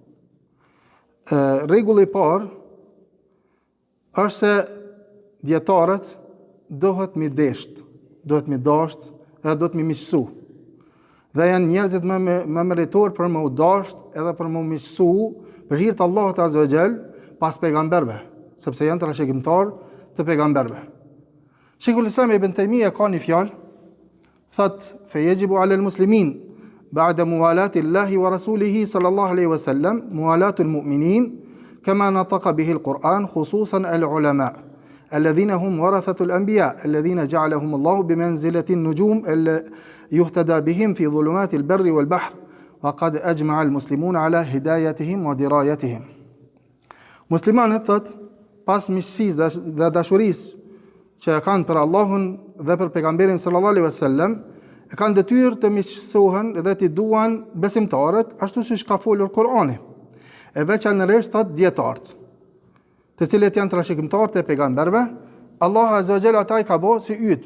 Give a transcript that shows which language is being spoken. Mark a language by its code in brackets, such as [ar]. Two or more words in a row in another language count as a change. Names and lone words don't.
[sq] Rregulli i parë është se dietarët dohet mi desht, dohet mi dasht, edhe dohet mi miqësu. Dhe janë njerëzit më meritor për më u dasht edhe për më u miqësu për hir të Allahut [ar] عز وجل [sq] pas pejgamberëve, sepse janë trashëgimtar të pejgamberëve. [ar] Sheikhul Islam Ibn Taymija [sq] ka një fjalë, thot [ar] فيجب على المسلمين بعد موالاة الله ورسوله صلى الله عليه وسلم موالاة المؤمنين كما نطق به القرآن خصوصا العلماء الذين هم ورثة الأنبياء الذين جعلهم الله بمنزلة النجوم يهتدى بهم في ظلمات البر والبحر وقد أجمع المسلمون على هدايتهم ودرايتهم. [sq] Muslimanët thot, pas miqësisë dhe dashurisë që kanë për Allahun dhe për pejgamberin [ar] صلى الله عليه وسلم, [sq] kanë detyrë të miqësohen dhe të duan besimtarët ashtu siç ka folur Kur'ani. E veçanërisht thot dietarët, të cilët janë trashëgimtarët e pejgamberëve, Allahu [ar] عز وجل [sq] ata i ka bërë si yjet.